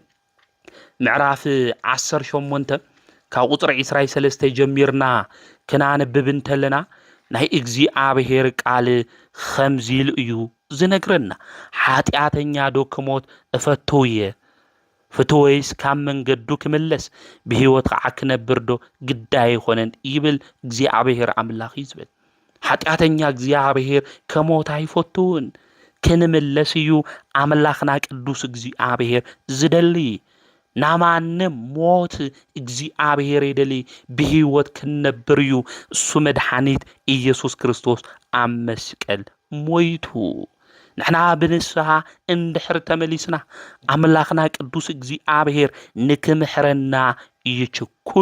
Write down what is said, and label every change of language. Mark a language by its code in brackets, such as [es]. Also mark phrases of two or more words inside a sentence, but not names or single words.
[ti] ምዕራፍ 18 ካብ ቁጥሪ 23 ጀሚርና ክናንብብ እንተለና ናይ እግዚአብሔር ቃል ኸምዚ ኢሉ እዩ ዝነግረና ኃጢአተኛ ዶ ክሞት እፈትውየ ፍትወይስ ካብ መንገዱ ክምለስ ብህይወት ከዓ ክነብር ዶ ግዳይ ይኾነን ይብል እግዚአብሔር ኣምላኽ ይዝብል ኃጢአተኛ እግዚአብሔር ከሞት ኣይፈትውን ክንምለስ እዩ ኣምላኽና ቅዱስ እግዚአብሔር ዝደሊ ናማንም ሞት እግዚአብሔር የደሊ ብህይወት ክንነብር እዩ እሱ መድኃኒት ኢየሱስ ክርስቶስ ኣብ መስቀል ሞይቱ ንሕና ብንስሓ እንድሕር ተመሊስና ኣምላኽና ቅዱስ እግዚአብሔር ንክምሕረና ይችኩል